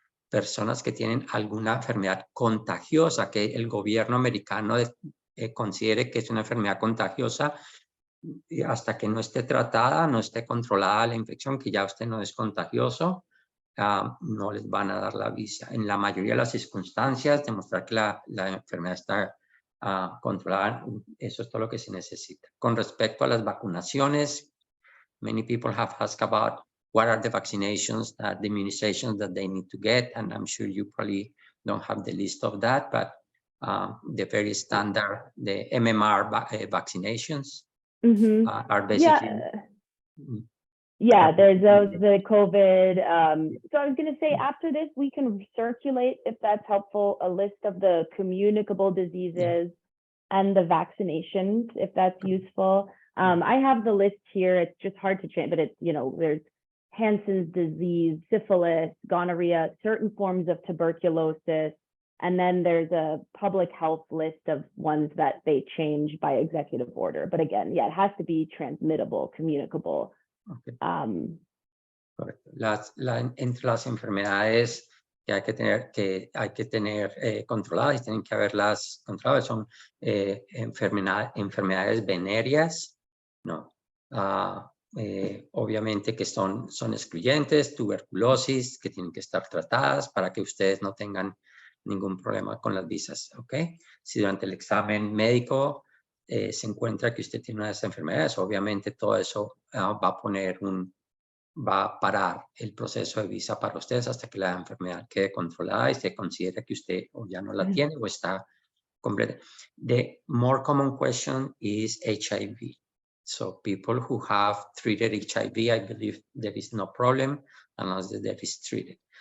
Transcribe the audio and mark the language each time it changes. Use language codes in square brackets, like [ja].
[es] Personas que tienen alguna enfermedad contagiosa, que el gobierno americano considere que es una enfermedad contagiosa, hasta que no esté tratada, no esté controlada la infección, que ya usted no es contagioso, no les van a dar la visa. En la mayoría de las circunstancias, demostrar que la enfermedad está controlada, eso es todo lo que se necesita. Con respecto a las vacunaciones, [en] many people have asked about what are the vaccinations, the immunizations that they need to get, and I'm sure you probably don't have the list of that, but the very standard, the MMR vaccinations are basically... Yeah, there's the COVID. So I was going to say, after this, we can circulate, if that's helpful, a list of the communicable diseases and the vaccinations, if that's useful. I have the list here. It's just hard to change, but it's, there's Hansen's disease, syphilis, gonorrhea, certain forms of tuberculosis. And then there's a public health list of ones that they change by executive order. But again, yeah, it has to be transmittable, communicable. [es] Okay. Correcto. Entre las enfermedades que hay que tener controladas y tienen que haberlas controladas son enfermedades venéreas, no. Obviamente que son excluyentes, tuberculosis, que tienen que estar tratadas para que ustedes no tengan ningún problema con las visas, ¿ok? Si durante el examen médico se encuentra que usted tiene una de esas enfermedades, obviamente todo eso va a parar el proceso de visa para ustedes hasta que la enfermedad quede controlada y se considere que usted o ya no la tiene o está completa. [en] The more common question is HIV. So people who have treated HIV, I believe there is no problem unless there is treated.